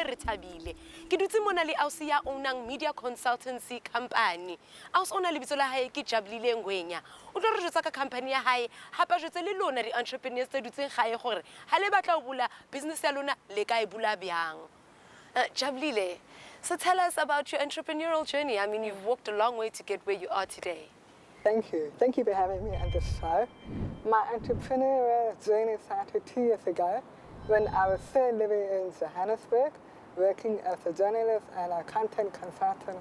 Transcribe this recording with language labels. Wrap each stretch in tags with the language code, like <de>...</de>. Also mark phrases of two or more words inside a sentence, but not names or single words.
<st>re thabile ke dutse mona le Aus ya ownang</st> <en>media consultancy company.</en> <st>Aus ona lebitso la hae ke Jabulile Ngwenya. O tlo re jotsa ka company ya hae hapa jotse le lona di entrepreneurs tse dutseng gae gore ha le batla ho bula business ya lona le ka e bula byang.</st> <en>Jabulile, so tell us about your entrepreneurial journey. I mean, you've walked a long way to get where you are today. Thank you. Thank you for having me on this show. My entrepreneurial journey started 2 years ago when I was still living in Johannesburg, working as a journalist and a content consultant.</en>